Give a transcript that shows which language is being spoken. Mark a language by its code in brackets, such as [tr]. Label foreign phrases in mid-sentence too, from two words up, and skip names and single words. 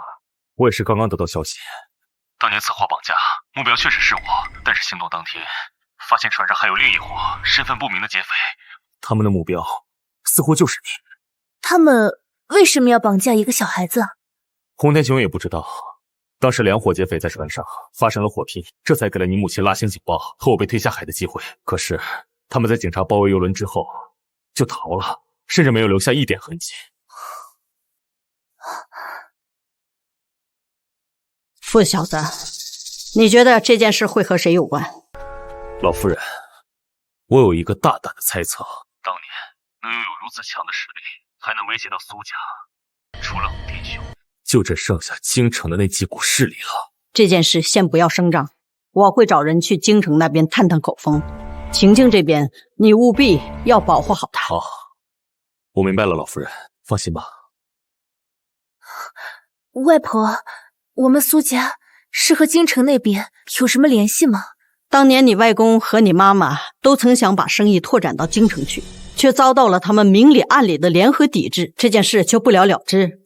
[zh] 我也是刚刚得到消息。当年策划绑架，目标确實是我，但是行動當天，發現船上還有另一夥身份不明的劫匪。他們的目標似乎就是你。他們為什麼要綁架一個小孩子？洪天雄也不知道，當時兩夥劫匪在船上發生了火拼，這才給了你母親拉響警報和我被推下海的機會。可是他們在警察包圍遊輪之後就逃了，甚至沒有留下一點痕跡。傅小子，你覺得這件事會和誰有關？老夫人，我有一個大膽的猜測。當年能擁有如此強的實力，還能威脅到蘇家，除了洪天雄，就只剩下京城的那幾股勢力了。這件事先不要聲張，我會找人去京城那邊探探口風。晴晴這邊，你務必要保護好她。好，我明白了，老夫人，放心吧。外婆，我們蘇家是和京城那邊有什麼聯繫嗎？當年你外公和你媽媽都曾想把生意拓展到京城去，卻遭到了他們明裡暗裡的聯合抵制，這件事就不了了之。